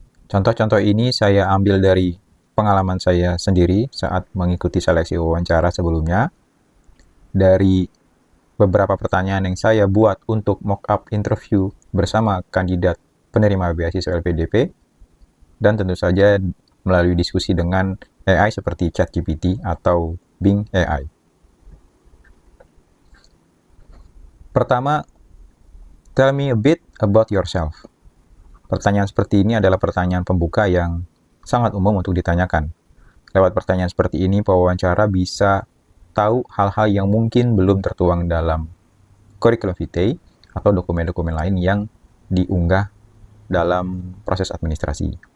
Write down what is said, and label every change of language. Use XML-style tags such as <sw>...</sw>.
<id>Contoh-contoh ini saya ambil dari pengalaman saya sendiri saat mengikuti seleksi wawancara sebelumnya, dari beberapa pertanyaan yang saya buat untuk mock-up interview bersama kandidat penerima beasiswa LPDP, dan tentu saja melalui diskusi dengan AI seperti ChatGPT atau Bing AI. Pertama,</id> <en>tell me a bit about yourself.</en> <id>Pertanyaan seperti ini adalah pertanyaan pembuka yang sangat umum untuk ditanyakan. Lewat pertanyaan seperti ini, pewawancara bisa tahu hal-hal yang mungkin belum tertuang dalam curriculum vitae atau dokumen-dokumen lain yang diunggah dalam proses administrasi.</id>